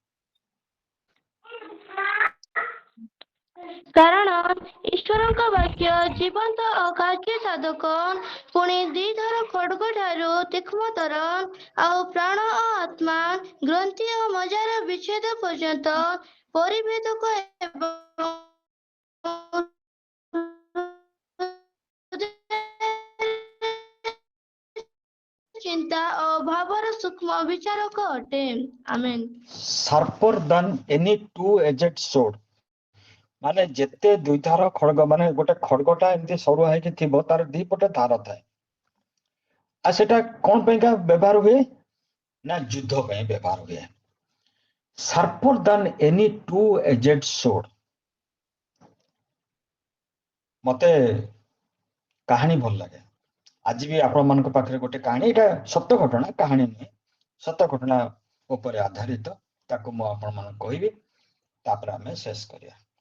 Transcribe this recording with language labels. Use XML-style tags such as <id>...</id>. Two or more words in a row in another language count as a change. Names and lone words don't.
<or>କାରଣ ଈଶ୍ୱରଙ୍କ ବାକ୍ୟ ଜୀବନ୍ତ ଓ କାର୍ଯ୍ୟ ସାଧକ, ପୁଣି ଦ୍ୱିଧାର ଖଡ୍ଗ ଠାରୁ ତୀକ୍ଷ୍ଣତର, ଆଉ ପ୍ରାଣ ଓ ଆତ୍ମା, ଗ୍ରନ୍ଥି ଓ ମଜ୍ଜାର ବିଚ୍ଛେଦ ପର୍ଯ୍ୟନ୍ତ ପରିଭେଦକ ଏବଂ ଚିନ୍ତା ଓ ଭାବର ସୂକ୍ଷ୍ମ ବିଚାରକ ଅଟେ। ଆମେନ୍।</or> <en>Sharper than any two-edged sword,</en> <or>ମାନେ ଯେତେ ଦ୍ୱିଧାର ଖଡ୍ଗ, ମାନେ ଗୋଟେ ଖଡ୍ଗଟା ଏମିତି ସରୁଆ ହେଇକି ଥିବ, ତାର ଦି ପଟେ ଧାର ଥାଏ। ଆଉ ସେଟା କଣ ପାଇଁକା ବ୍ୟବହାର ହୁଏ ନା ଯୁଦ୍ଧ ପାଇଁ ବ୍ୟବହାର ହୁଏ।</or> <en>Sharper than any two-edged sword।</en> <or>ମତେ କାହାଣୀ ଭଲ ଲାଗେ। ଆଜି ବି ଆପଣମାନଙ୍କ ପାଖରେ ଗୋଟେ କାହାଣୀ, ଏଇଟା ସତ୍ୟ ଘଟଣା, କାହାଣୀ ନୁହେଁ, ସତ୍ୟ ଘଟଣା ଉପରେ ଆଧାରିତ। ତାକୁ ମୁଁ ଆପଣମାନଙ୍କୁ କହିବି, ତାପରେ ଆମେ ଶେଷ କରିବା।</or>